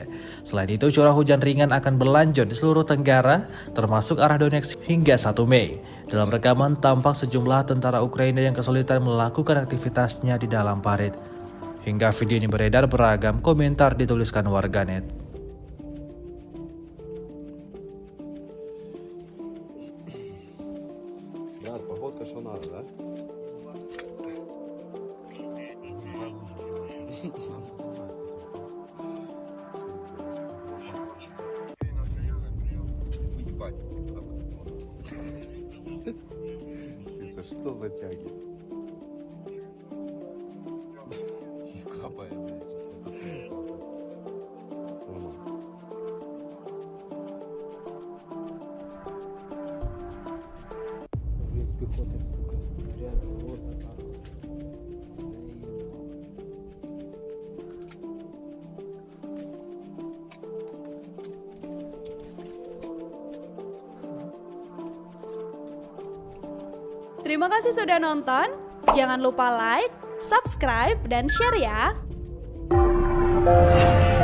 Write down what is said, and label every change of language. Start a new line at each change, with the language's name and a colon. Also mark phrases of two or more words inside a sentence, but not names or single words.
Indonesian: Selain itu, curah hujan ringan akan berlanjut di seluruh Tenggara, termasuk arah Donetsk hingga 1 Mei. Dalam rekaman, tampak sejumlah tentara Ukraina yang kesulitan melakukan aktivitasnya di dalam parit. Hingga video ini beredar, beragam komentar dituliskan warganet.
Russian: Да, погодка что надо, да? Чисто, что за тяги? Капает, блядь. Нормально. Блин, пехота, сука. Реально, вот она.
Indonesian: Terima kasih sudah nonton. Jangan lupa like, subscribe, dan share ya.